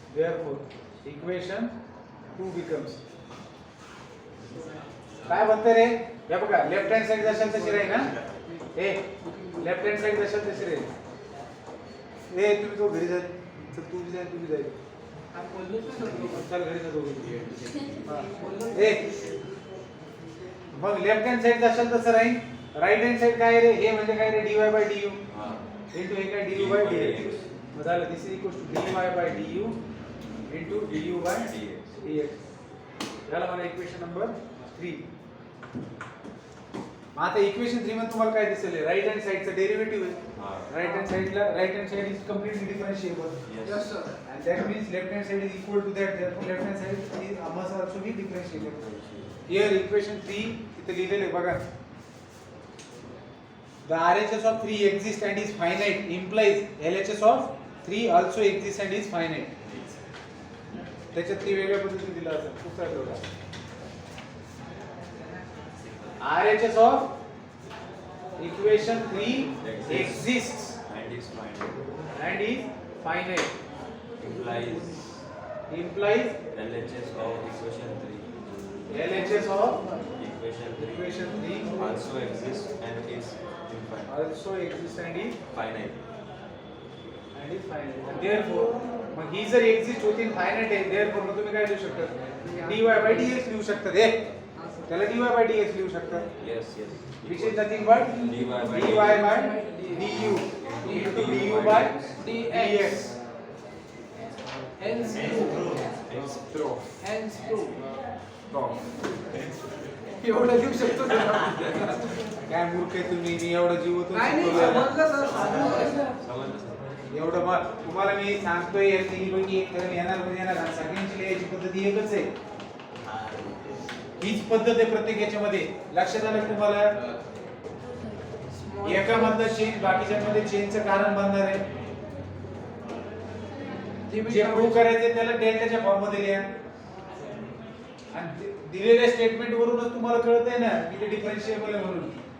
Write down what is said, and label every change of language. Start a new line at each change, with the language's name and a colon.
English: therefore equation 2 becomes
Marathi: काय बनते रे हे बघा लेफ्ट हँड साइड जशाल तशी राहील ना ए लेफ्ट हँड साइड जशाल तशी राहील ए तुम्ही तो घरी जा तर तू बी जाय आप बोललोच नाही सर लोक चल घरी जा दोघे बोललो ए मग लेफ्ट हँड साइड जशाल तसं राहील राइट हँड साइड काय रे हे म्हणजे काय रे dy by du हां into हे काय du by dx मग झालं
English: this is equals to dy by du into du by dx
Marathi: याला मला इक्वेशन नंबर 3 आता इक्वेशन 3 मध्ये तुम्हाला काय दिसेल राइट हँड साइडचा डेरिव्हेटिव्ह आहे हां
English: Right hand side is completely differentiable yes sir and that means left hand side is equal to that, therefore left hand side is must also be differentiable. Here equation 3
Marathi: इथे लिहिलेले बघा
English: the RHS of 3 exists and is finite implies LHS of 3 also exists and is finite.
Marathi: त्याच्यात ती वेगळ्या पद्धतीने दिला असेल दुसरा तेवढा
English: RHS of equation 3 exists and is finite and is finite implies implies LHS of equation 3 LHS of equation 3 also exists and is infinite also exists and is finite finite.
Marathi: And therefore, मग ही जर exist होती finite आहे, therefore मग तुम्ही काय लिहू शकता dy by dx लिहू शकता रे त्याला dy by dx लिहू शकता
English: yes which is nothing but dy by dy by du into du by dx. hence x
Marathi: hence 2 एवढं लिहू शकतो सर काय मूर्ख आहे तुम्ही मी एवढं जीवतून नाही नाही शिकवलं समजलं सर समजलं सर एवढं मग तुम्हाला मी सांगतोय या तिन्हीपैकी एक करून येणार म्हणजे येणार आणि सगळ्यांची लिहायची पद्धती एकच आहे हीच पद्धत आहे प्रत्येक याच्यामध्ये लक्षात आलं का तुम्हाला एका मधलं चेंज बाकीच्या मध्ये चेंजचं कारण बनणार आहे जे प्रूव्ह करायचे त्याला डेल्टाच्या फॉर्म मध्ये लिहा आणि दिलेल्या स्टेटमेंट वरूनच तुम्हाला कळतंय ना की ते डिफरन्शिएबल आहे म्हणून